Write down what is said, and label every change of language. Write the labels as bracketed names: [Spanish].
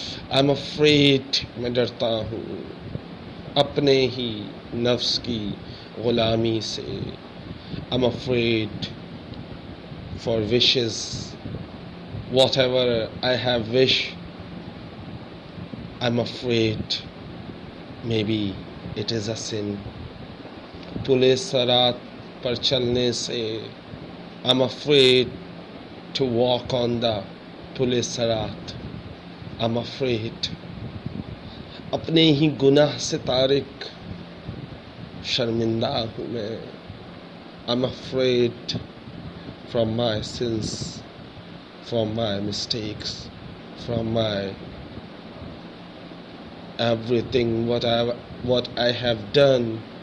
[English] I'm afraid [Urdu] میں ڈرتا ہوں اپنے ہی نفس کی غلامی سے. I'm afraid [English] for wishes. Whatever I have wished, I'm afraid maybe it is a sin. [Urdu] Pulis Sarat par chalne se, [English] I'm afraid to walk on the Pulis Sarat. I'm afraid. [Urdu] اپنے ہی گناہ سے طارق شرمندہ ہوں میں. [English] I'm afraid from my sins, from my mistakes, from my everything what I have done.